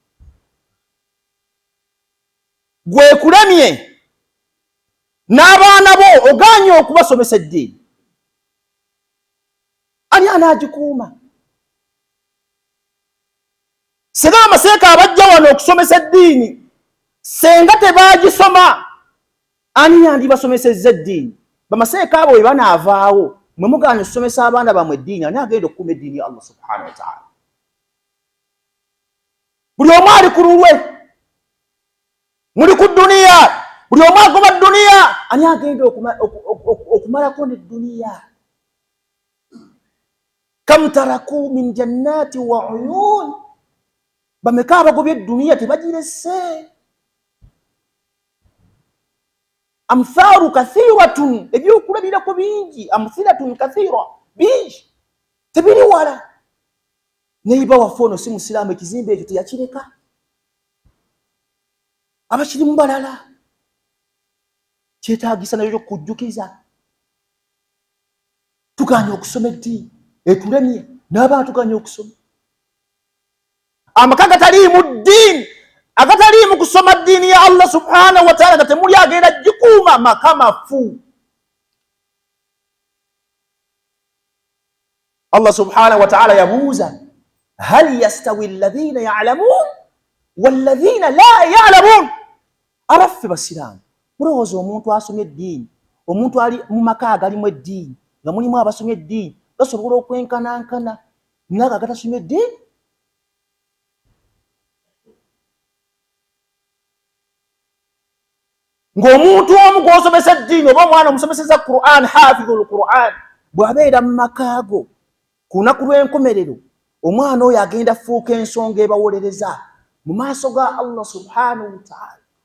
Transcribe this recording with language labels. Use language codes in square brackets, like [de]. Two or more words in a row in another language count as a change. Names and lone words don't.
[lg] Gwe kulemye n'abaana bo oganye okubasomesa eddiini, ani anaagikuuma? Singa amaseeka abajja wano okusomesa eddiini senga tebaagisoma, ani yandibasomesezza eddiini? Bamaseeka abo bwe banaavaawo, mwe mugaanye okusomesa abaana bammwe eddiini, ani agenda okukuuma eddiini ya [ar] الله سبحانه وتعالى? [lg] Buli omu ali ku lulwe, muli ku dduniya, buli omu agoba dduniya, ani agenda okumalako ne dduniya? [ar] كم تركوا من جنات وعيون, [lg] bameka abagobye dduniya tebagirese? [ar] أمثلة كثيرة, [lg] ebyokulabirako bingi, [ar] أمثلة كثيرة, [lg] bingi tebiri wala. Neiba waffe ono si Musiraamu, ekizimbe ekyo teyakireka, abakirimu balala. Kyetaagisa nayo okujjukiza, tuganye okusoma eddiini etulemye, n'abantu tuganye okusoma. Amaka gataliimu ddiini, agataliimu kusoma ddiini ya [ar] الله سبحانه وتعالى, [lg] nga temuli agenda gikuuma, maka mafu. [ar] الله سبحانه وتعالى [lg] yabuuza, [ar] هل يستوي الذين يعلمون والذين لا يعلمون? [lg] Abaffe Basiraamu, mulowooza omuntu asomye eddiini, omuntu ali mu maka agalimu eddiini, nga mulimu abasomye eddiini, gasobola okwenkanankana n'ago agatasomye eddiini? Ng'omuntu omu gw'osomesa eddiini, oba omwana omusomeseza Qur'an, [ar] حافظ القرآن, [lg] bw'abeera mu maka ago, ku lunaku lw'enkomerero omwana oyo agenda fuuka ensonga ebawolereza mu maaso ga [ar] الله سبحانه وتعالى.